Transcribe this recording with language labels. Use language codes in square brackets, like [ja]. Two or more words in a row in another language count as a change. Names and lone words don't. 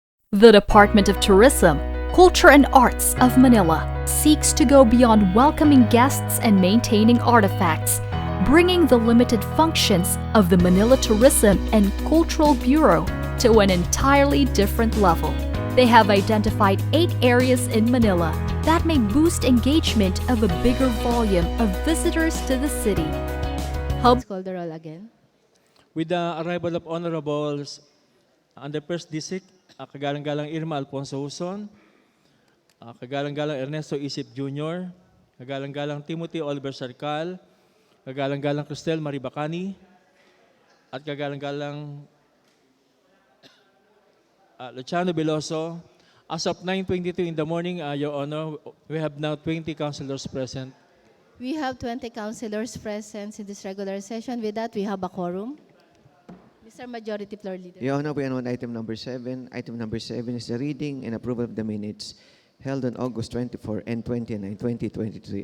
[en] The Department of Tourism, Culture and Arts of Manila seeks to go beyond welcoming guests and maintaining artifacts, bringing the limited functions of the Manila Tourism and Cultural Bureau to an entirely different level. They have identified 8 areas in Manila that may boost engagement of a bigger volume of visitors to the city. Please call the roll again. With the arrival of Honorables under First District, [tl] Kagalang-galang Irma Alfonso Huson, Kagalang-galang Ernesto Isip Jr., Kagalang-galang Timothy Oliver Sarcal, Kagalang-galang Cristel Maribacani, at Kagalang-galang Luciano Veloso. [en] As of 9:22 in the morning, Your Honor, we have now 20 councilors present. We have 20 councilors present in this regular session. With that, we have a quorum. Mr. Majority Floor Leader. Your Honor, we are on item number 7. Item number 7 is the reading and approval of the minutes held on August 24 and 29, 2023.